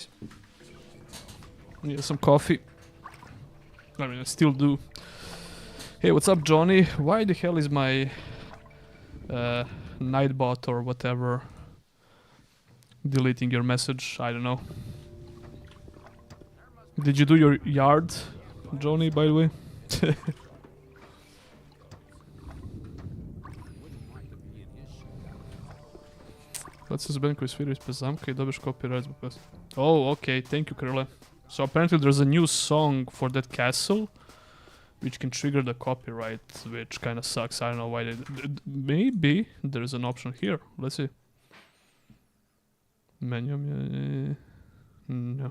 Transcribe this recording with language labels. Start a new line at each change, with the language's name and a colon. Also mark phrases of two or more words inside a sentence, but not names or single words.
English: Need some coffee. I mean, I still do. Hey, what's up, Johnny? Why the hell is my Nightbot or whatever deleting your message? I don't know. Did you do your yard, Johnny, by the way?
Serbian: Kad se zbog koji svira ispred zamka I dobiješ copyright zbog pesma.
English: Oh, okay, thank you, Krle. So apparently there's a new song for that castle, which can trigger the copyright, which kind of sucks. I don't know why they... Maybe there's an option here. Let's see. Menu... No.